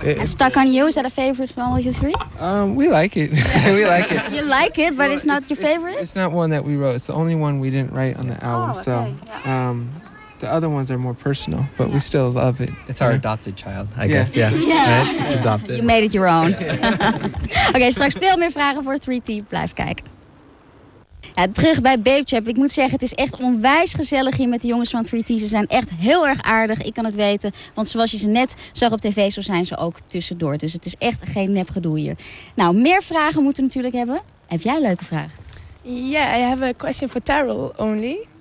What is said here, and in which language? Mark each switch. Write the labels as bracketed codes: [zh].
[en] And Stuck on You, is that a favorite from all you three? We like it. We like it. You like it, but it's not your favorite? It's not one that we wrote. It's the only one we didn't write on the album. okay. So the other ones are more personal, but we still love it. It's our adopted child, I Yeah. guess. Yeah. Right? It's adopted. You made it your own. [nl] Oké, straks veel meer vragen voor 3T. Blijf kijken. Ja, terug bij Babetrap. Ik moet zeggen, het is echt onwijs gezellig hier met de jongens van 3T. Ze zijn echt heel erg aardig, ik kan het weten. Want zoals je ze net zag op tv, zo zijn ze ook tussendoor. Dus het is echt geen nepgedoe hier. Nou, meer vragen moeten we natuurlijk hebben. Heb jij een leuke vraag? [en] Yeah, I have a question for Taryll only.